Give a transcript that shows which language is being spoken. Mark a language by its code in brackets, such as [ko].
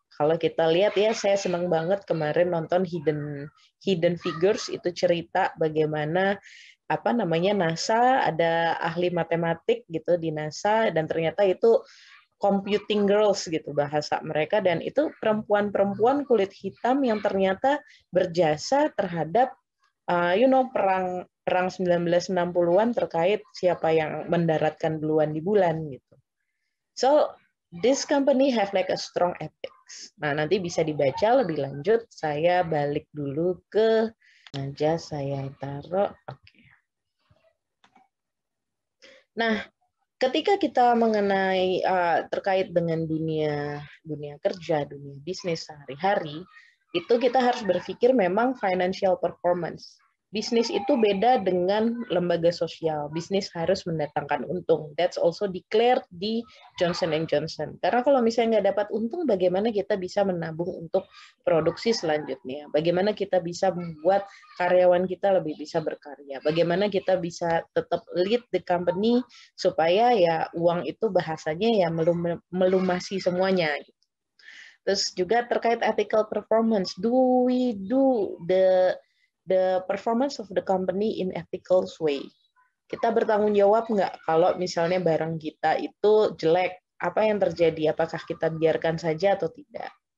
[id] Kalau kita lihat ya, saya senang banget kemarin nonton Hidden Figures itu cerita bagaimana NASA ada ahli matematik gitu di NASA dan ternyata itu computing girls gitu bahasa mereka dan itu perempuan-perempuan kulit hitam yang ternyata berjasa terhadap perang 1960-an terkait siapa yang mendaratkan duluan di bulan gitu. [en] So this company have like a strong ethics. [id] Nah, nanti bisa dibaca lebih lanjut. Saya balik dulu ke aja saya taruh. Oke. Nah, ketika kita mengenai terkait dengan dunia kerja, dunia bisnis sehari-hari, itu kita harus berpikir memang financial performance. Bisnis itu beda dengan lembaga sosial. Bisnis harus mendatangkan untung. [en] That's also declared [id] di [en] Johnson & Johnson. [id] Karena kalau misalnya nggak dapat untung, bagaimana kita bisa menabung untuk produksi selanjutnya? Bagaimana kita bisa membuat karyawan kita lebih bisa berkarya? Bagaimana kita bisa tetap [en] lead the company [id] supaya ya uang itu bahasanya ya melumasi semuanya. Terus juga terkait ethical performance. [en] Do we do the performance of the company in ethical way? [id] Kita bertanggung jawab nggak kalau misalnya barang kita itu jelek? Apa yang terjadi? Apakah kita biarkan saja atau tidak?